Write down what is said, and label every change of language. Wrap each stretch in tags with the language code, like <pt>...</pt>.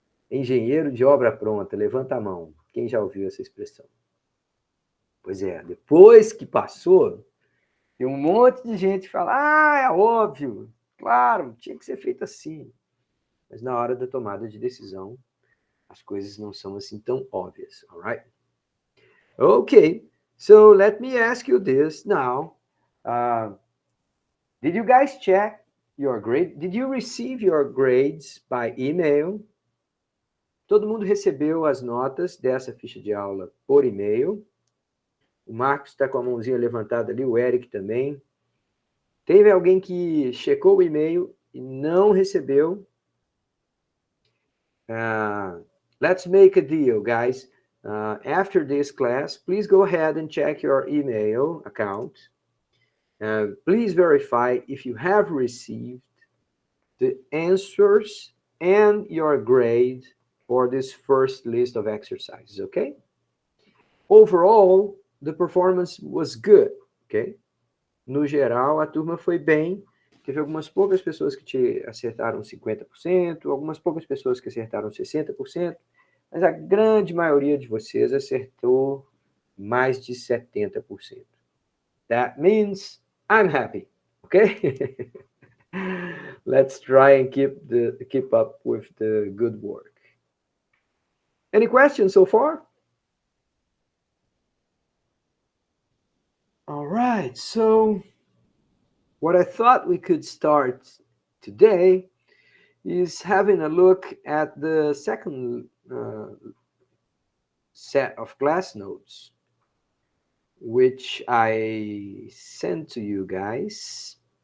<pt>Engenheiro de obra pronta, levanta a mão. Quem já ouviu essa expressão? Pois é, depois que passou, tem um monte de gente que fala, é óbvio, claro, tinha que ser feito assim. Mas na hora da tomada de decisão, as coisas não são assim tão óbvias,</pt> <en>all right? Okay, so let me ask you this now. Did you guys check your grade? Did you receive your grades by email?</en> <pt>Todo mundo recebeu as notas dessa ficha de aula por e-mail. O Marcos está com a mãozinha levantada ali, o Eric também. Teve alguém que checou o e-mail e não recebeu?</pt> <en>Let's make a deal, guys. After this class, please go ahead and check your email account. Please verify if you have received the answers and your grade for this first list of exercises, okay? Overall, the performance was good, okay?</en> <pt>No geral, a turma foi bem. Teve algumas poucas pessoas que acertaram 50%, algumas poucas pessoas que acertaram 60%, mas a grande maioria de vocês acertou mais de 70%.</pt> <en>That means I'm happy, okay? Let's try and keep up with the good work. Any questions so far? All right. So what I thought we could start today is having a look at the second set of class notes, which I sent to you guys.</en>